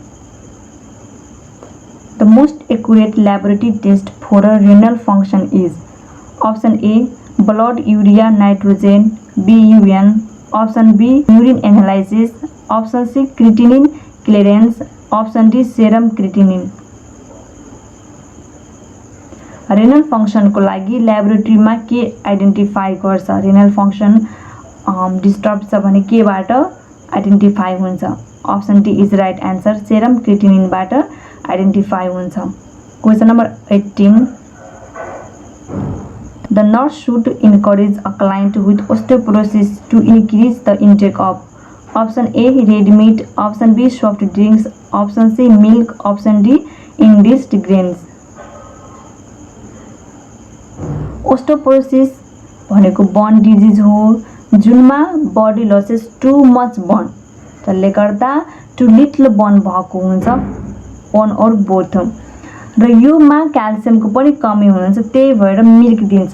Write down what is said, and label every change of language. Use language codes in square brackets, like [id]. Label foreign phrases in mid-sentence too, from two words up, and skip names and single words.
[en] The most accurate laboratory test for a renal function is option A blood urea nitrogen BUN, option B urine analysis, option C creatinine clearance, option D serum creatinine. [ne] रेनल फंक्शनको लागि ल्याबोरेटरीमा के आइडेन्टिफाई गर्छ? [en] renal function [ne] डिस्टर्ब छ भने केबाट आइडेन्टिफाई हुन्छ? [en] option D is right answer, [ne] सेरम क्रिएटिनिनबाट आइडेन्टिफाई हुन्छ। [en] question number 18. The nurse should encourage a client with osteoporosis to increase the intake of option A red meat, option B soft drinks, option C milk, option D indiced grains. [ne] ओस्टोपोरोसिस भनेको [en] bone disease [ne] हो जुनमा [en] body loses too much bone, [ne] जसले गर्दा [en] too little bone [ne] भएको हुन्छ, [en] one or both, [ne] र योमा क्याल्सियमको पनि कमी हुन्छ, त्यही भएर मिल्क दिन्छ।